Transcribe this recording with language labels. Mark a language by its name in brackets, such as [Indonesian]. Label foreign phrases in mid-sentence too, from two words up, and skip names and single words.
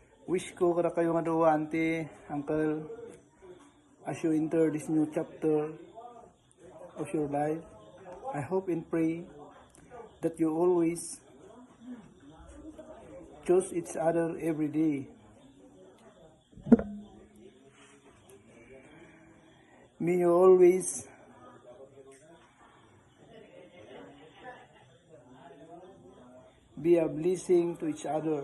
[Iloko] wish ko kada kayo nga duwa, auntie, uncle, [English] as you enter this new chapter of your life. I hope and pray that you always choose each other every day. May you always be a blessing to each other.